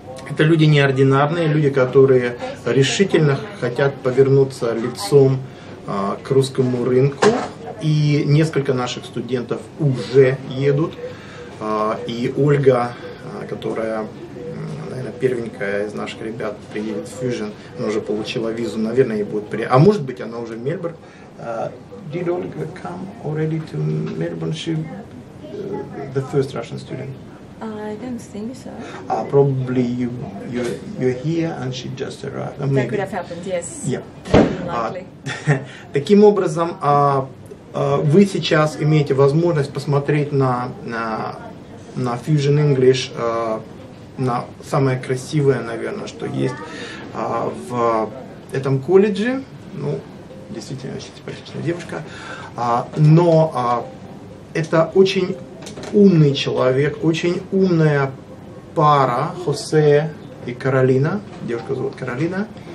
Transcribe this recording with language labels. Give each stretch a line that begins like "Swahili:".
Russian: Это люди неординарные, люди, которые решительно хотят повернуться лицом к русскому рынку. И несколько наших студентов уже едут. И Ольга, которая, наверное, первенькая из наших ребят, приедет в Фьюжэн, она уже получила визу, наверное, ей будет приятно. А может быть, она уже в Мельбурне.
English: Did Olga come already to Melbourne? She, the first Russian student. I don't think so. Probably you're here and she just arrived. That could have happened, yes. Yeah. Likely.
Russian: Таким образом, вы сейчас имеете возможность посмотреть на Фьюжэн Инглиш, на самое красивое, наверное, что есть в этом колледже. Ну, действительно, очень симпатичная девушка. Но это очень умный человек, очень умная пара, Хосе и Каролина, девушка зовут Каролина.